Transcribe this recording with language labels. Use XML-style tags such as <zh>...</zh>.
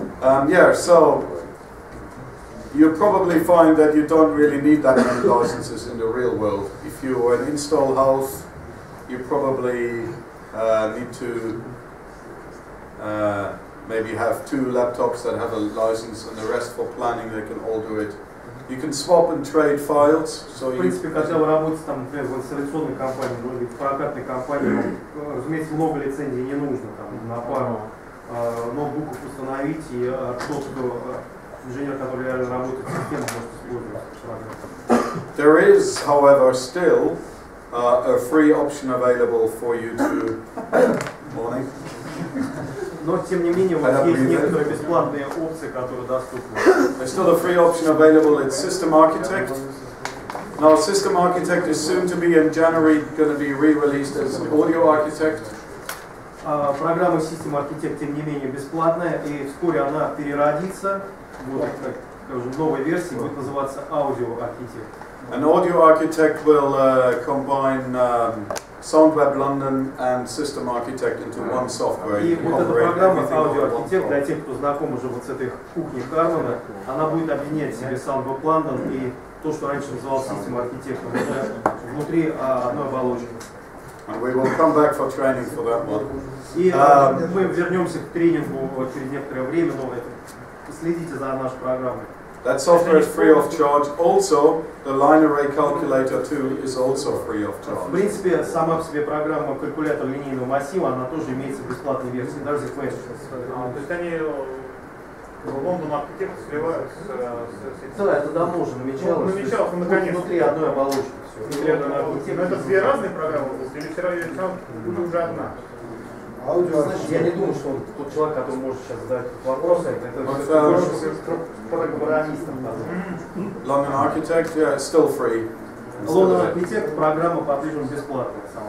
<en>Yeah. So you probably find that you don't really need that many licenses in the real world. If you are an install house, you probably need to maybe have 2 laptops that have a license, and the rest for planning they can all do it. You can swap and trade files. So</en> <ru>в принципе, когда вы работаете там, например, в инсталляционной компании, в прокатной компании, разумеется, много лицензий не нужно там, на пару ноутбуков установить, и тот, кто инженер, который реально работает в системе, может использовать программу.</ru> <en>There is, however, still a free option available for you to. Morning.</en> <ru>Но тем не менее, у вас есть некоторые бесплатные опции, которые доступны.</ru> <en>There's still a free option available. It's System Architect. Now, System Architect is soon to be in January going to be re-released as Audio Architect.</en> <ru>Программа System Architect, тем не менее, бесплатная, и вскоре она переродится, будет, скажем, в новой версии, будет называться Audio Architect.</ru> <en>An Audio Architect will combine Soundweb London and System Architect into one software.</en> <ru>И вот эта программа Audio Architect, для тех, кто знаком уже вот с этой кухней Хармана, она будет объединять в себе Soundweb London и то, что раньше называлось System Architect, внутри одной оболочки.</ru> <en>And we will come back for training for that one.</en> <ru>И мы вернемся к тренингу через некоторое время, но следите за нашей программой.</ru> <en>That software is free of charge. Also, the line array calculator too is also free of charge.</en> <ru>В принципе, сама по себе программа калькулятор линейного массива, она тоже имеется в бесплатной версии, даже за Flash. То есть они Лондон архитектор сливаются с... Да, это давно уже намечалось. Намечалось, но наконец-то. Внутри одной оболочки. Но это две разные программы, или все равно уже одна? Значит, я не думаю, что он тот человек, который может сейчас задать вопрос, это больше программистам.</ru> <en>London Architect, yeah, it's still free.</en> <ru>London Architect программа по-прежнему бесплатная.</ru>